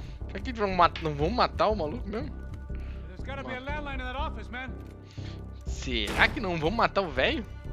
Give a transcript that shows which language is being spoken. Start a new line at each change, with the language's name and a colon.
Portuguese: Será que não vão matar o maluco mesmo?
English: There's gotta be a landline in that office, man.
Portuguese: Será que não vão matar o velho?